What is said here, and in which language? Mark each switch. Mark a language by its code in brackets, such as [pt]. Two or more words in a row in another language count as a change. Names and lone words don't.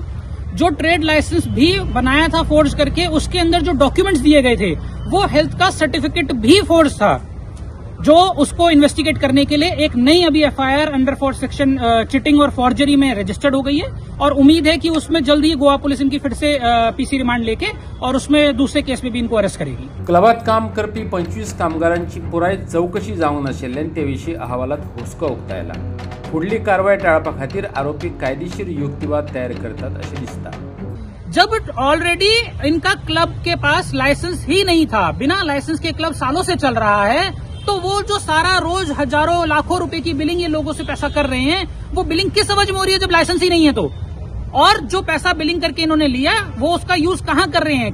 [hi] जो [en] trade license [hi] भी बनाया था फोर्ज करके, उसके अंदर जो डॉक्यूमेंट्स दिए गए थे वो हेल्थ का सर्टिफिकेट भी फोर्ज था. जो उसको इन्वेस्टिगेट करने के लिए एक नई अभी एफआईआर [en] under 4 section cheating [hi] और फॉर्जरी में रजिस्टर्ड हो गई है और उम्मीद है कि उसमें जल्द ही गोवा पुलिस इनकी फिर से [en] PC remand [hi] लेके और उसमें दूसरे केस में भी इनको अरेस्ट करेगी. [kok] क्लबात काम करपी 25 कामगारांची पुराय चौकशी जावंक नाशिल्ल्यान ते विशीं अहवालात हुस्को उक्तायला. फुडली कारवाय टाळपा खातीर आरोपी कायदेशीर युक्तिवाद तयार करतात अशें दिसता. [hi] जब ऑलरेडी इनका क्लब के पास लाइसेंस ही नहीं था, बिना लाइसेंस के क्लब सालों से चल रहा है, तो वो जो सारा रोज हजारों लाखों रुपए की बिलिंग ये लोगों से पैसा कर रहे हैं, वो बिलिंग किस समझ में हो रही है जब लाइसेंस ही नहीं है तो? और जो पैसा बिलिंग करके इन्होंने लिया वो उसका यूज कहां कर रहे हैं?